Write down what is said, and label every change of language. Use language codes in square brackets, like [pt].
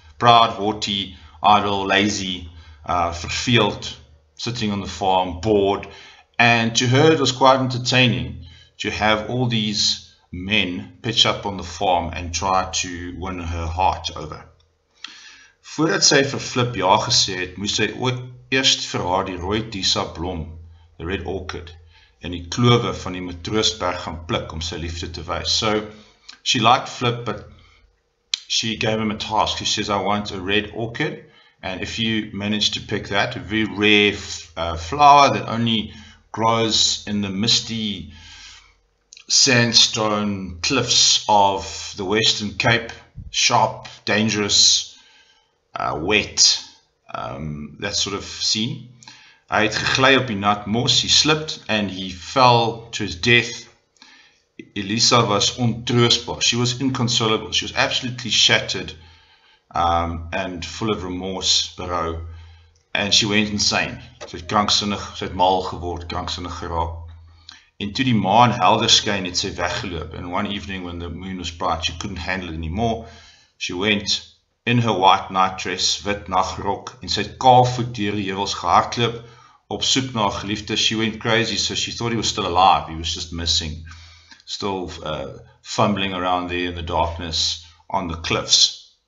[en] Proud, haughty, idle, lazy, verveeld, sitting on the farm, bored. And to her it was quite entertaining to have all these men pitch up on the farm and try to win her heart over. [af] Voordat sy vir Flip ja gesê het, moes sy eerst vir haar die rooi Disa blom, [en] the red orchid, [af] en die klowe van die Matroosberg gaan pluk om sy liefde te wys. [en] So she liked Flip, but she gave him a task. She says, I want a red orchid, and if you manage to pick that, a very rare flower that only grows in the misty sandstone cliffs of the Western Cape, sharp, dangerous, wet, that sort of scene. [af] Hy het gegly op die nat mos, [en] he slipped and he fell to his death. [af] Elisa was ontroostbaar. [en] She was inconsolable. She was absolutely shattered and full of remorse, berou, and she went insane. [af] Sy het kranksinnig, sy het mal geword, kranksinnig geraak. En toe die maan helder skyn, het sy weggeloop. [en] And one evening when the moon was bright, she couldn't handle it anymore. She went in her white night dress, [af] wit nagrok, en sy het kaalvoet deur die heuwels gehardloop op soek na haar geliefde. [en] She went crazy, so she thought he was still alive. He was just missing, still fumbling around there in the darkness on the cliffs.